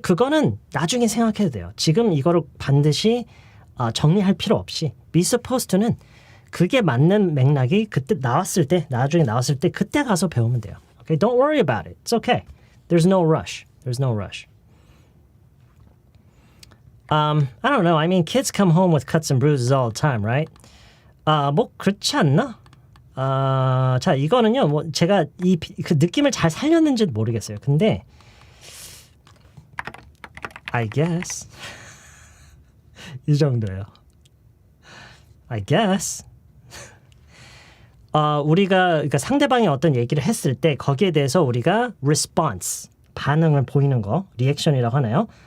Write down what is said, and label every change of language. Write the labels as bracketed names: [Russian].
[Korean] 그거는 나중에 생각해도 돼요. 지금 이거를 반드시 정리할 필요 없이 be supposed to는 그게 맞는 맥락이 그때 나중에 나왔을 때 그때 가서 배우면 돼요. [English] Okay, don't worry about it. It's okay. There's no rush. There's no rush. I don't know. I mean, kids come home with cuts and bruises all the time, right? [Korean] 뭐 그렇지 않나? 자, 이거는요. 뭐 제가 그 느낌을 잘 살렸는지 모르겠어요. 근데 I guess 이 정도예요. I guess 우리가 그러니까 상대방이 어떤 얘기를 했을 때 거기에 대해서 우리가 response 반응을 보이는 거 리액션이라고 하나요?